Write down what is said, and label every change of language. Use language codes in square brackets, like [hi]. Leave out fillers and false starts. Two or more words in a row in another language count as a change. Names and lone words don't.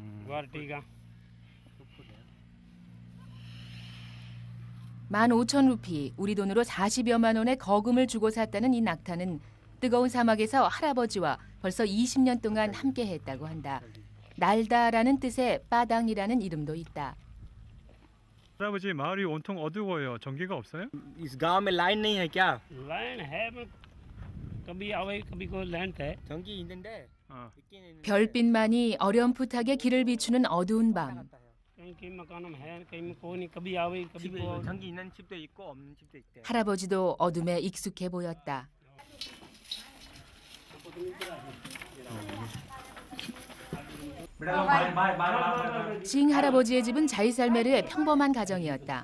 [ko] 15,000루피, 우리 돈으로 40여만 원의 거금을 주고 샀다는 이 낙타는 뜨거운 사막에서 할아버지와 벌써 20년 동안 함께했다고 한다. 날다라는 뜻의 빠당이라는 이름도 있다. 할아버지 마을이 온통 어두워요. 전기가 없어요? [hi] इस गांव में लाइन नहीं है क्या? लाइन है कभी आवे कभी कोई लाइन है. [ko] 전기 있는데. 별빛만이 어렴풋하게 길을 비추는 어두운 밤. 전기 있는 집도 있고 없는 집도 있대. 할아버지도 어둠에 익숙해 보였다. 싱 할아버지의 집은 자이살메르의 평범한 가정이었다.